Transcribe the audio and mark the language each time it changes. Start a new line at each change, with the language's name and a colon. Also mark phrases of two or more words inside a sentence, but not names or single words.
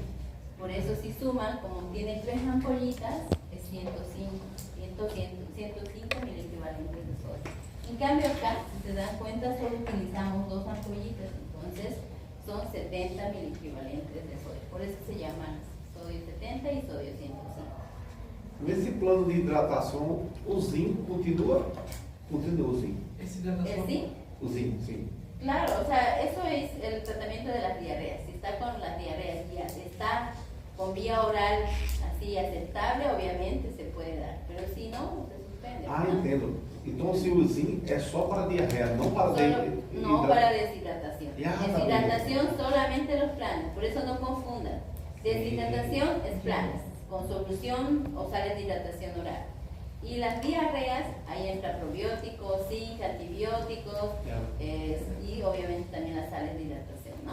Spanish: Por eso si suman, como tiene 3 ampollitas, es 105 mil equivalentes de sodio. En cambio acá, si se dan cuenta, solo utilizamos 2 ampollitas, entonces son 70 mil equivalentes de sodio. Por eso se llaman sodio 70 y sodio 105.
Portuguese: Nesse plano de hidratação, o zinco continua? Continua o zinco. Essa hidratação.
Spanish: ¿El zinc?
Portuguese: O zinco, sim.
Spanish: Claro, o sea, eso es el tratamiento de las diarreas. Si está con las diarreas y está con vía oral así aceptable, obviamente se puede dar. Pero si no, se suspende. Ah, ¿no?
Portuguese: entendo. Então, se o zinco é só para diarreia, não para
Spanish: No para deshidratación. Ya, Deshidratación solamente los planes, por eso no confundan. Deshidratación es planes, con solución o sales de hidratación oral. Y las diarreas, ahí entra probióticos, zinc, antibióticos, y obviamente también las sales de hidratación, ¿no?